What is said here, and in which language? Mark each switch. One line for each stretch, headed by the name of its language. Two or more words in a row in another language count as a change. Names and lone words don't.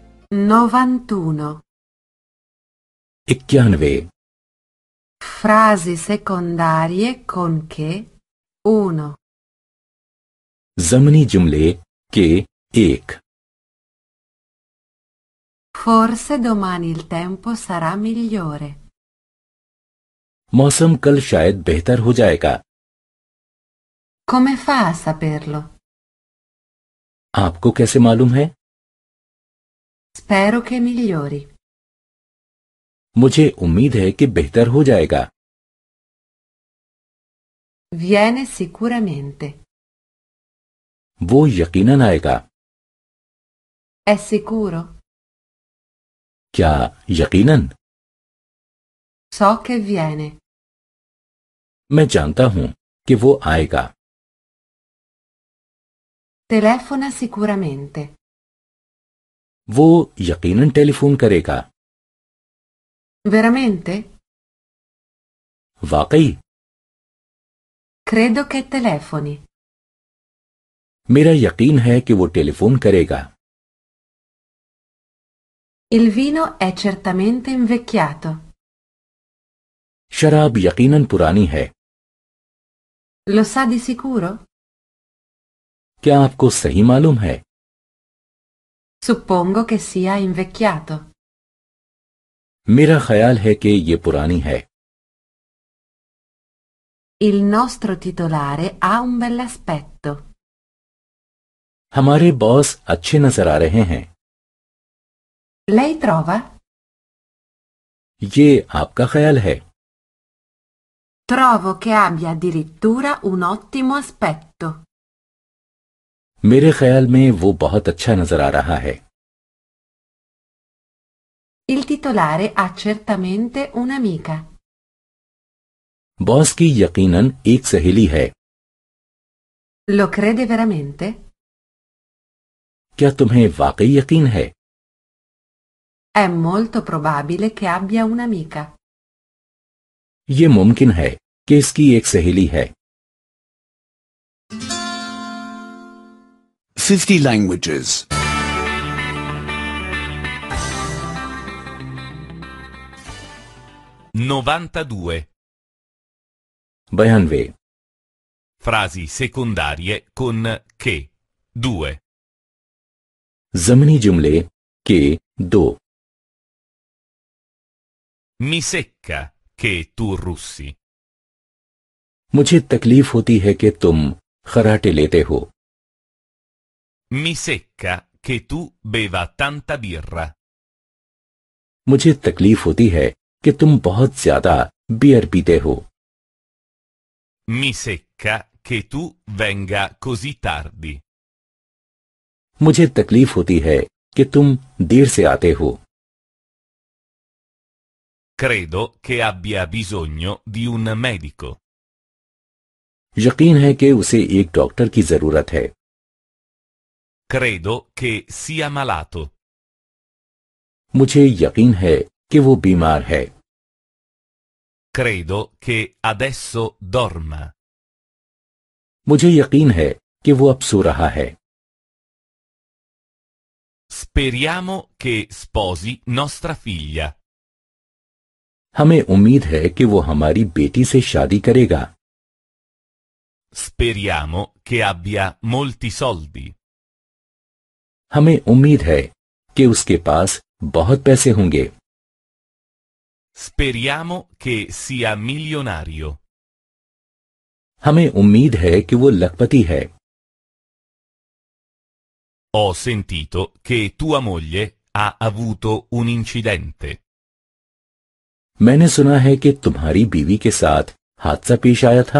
Italian: 91. 91. Frasi secondarie con che 1.
Hindi: ज़मनी जुमले के 1.
Italian: Forse domani il tempo sarà migliore.
Hindi: मौसम कल शायद बेहतर हो जाएगा.
Italian: Come fa a saperlo?
Hindi: आपको कैसे मालूम है?
Italian: Spero che migliori.
Hindi: मुझे उम्मीद है कि बेहतर हो जाएगा.
Italian: Viene sicuramente.
Hindi: वो यकीनन आएगा.
Italian: È sicuro?
Hindi: क्या यकीनन?
Italian: So che viene.
Hindi: मैं जानता हूं कि वो आएगा.
Italian: Telefona sicuramente.
Hindi: वो यकीनन टेलीफोन करेगा.
Italian: Veramente?
Hindi: वाकई?
Italian: Credo che telefoni.
Hindi: मेरा यकीन है कि वो टेलीफोन करेगा.
Italian: Il vino è certamente invecchiato.
Hindi: शराब यकीनन पुरानी है.
Italian: Lo sa di sicuro?
Hindi: क्या आपको सही मालूम है?
Italian: Suppongo che sia invecchiato.
Hindi: मेरा ख्याल है कि ये पुरानी है.
Italian: Il nostro titolare ha un bell'aspetto.
Hindi: हमारे बॉस अच्छे नजर आ रहे हैं.
Italian: Lei trova?
Hindi: ये आपका ख्याल है?
Italian: Trovo che abbia addirittura un ottimo aspetto.
Hindi: मेरे ख्याल में वो बहुत अच्छा नजर आ रहा है.
Italian: Il titolare ha certamente un'amica.
Hindi: बॉस की यकीनन एक सहेली है.
Italian: Lo crede veramente?
Hindi: क्या तुम्हें वाकई यकीन है?
Italian: È molto probabile che abbia un'amica.
Hindi: ये मुमकिन है कि इसकी एक सहेली है.
English: 50 languages. 92. 92.
Italian: Frasi secondarie con che. 2.
Hindi: ज़मनी जुमले के 2.
Italian: Mi secca che tu russi.
Hindi: मुझे तकलीफ होती है कि तुम खराटे लेते हो.
Italian: Mi secca che tu beva tanta birra.
Hindi: मुझे तकलीफ होती है कि तुम बहुत ज्यादा बियर पीते हो.
Italian: Mi secca che tu venga così tardi.
Hindi: मुझे तकलीफ होती है कि तुम देर से आते हो.
Italian: Credo che abbia bisogno di un medico.
Hindi: यकीन है कि उसे एक डॉक्टर की जरूरत है.
Italian: Credo che sia malato.
Hindi: मुझे यकीन है कि वो बीमार है.
Italian: Credo che adesso dorma.
Hindi: मुझे यकीन है कि वो अब सो रहा है.
Italian: Speriamo che sposi nostra figlia.
Hindi: हमें उम्मीद है कि वो हमारी बेटी से शादी करेगा.
Italian: Speriamo che abbia molti soldi.
Hindi: हमें उम्मीद है कि उसके पास बहुत पैसे होंगे.
Italian: Speriamo che sia milionario.
Hindi: हमें उम्मीद है कि वो लखपति है.
Italian: Ho sentito che tua moglie ha avuto un incidente.
Hindi: मैंने सुना है कि तुम्हारी बीवी के साथ हादसा पेश आया था.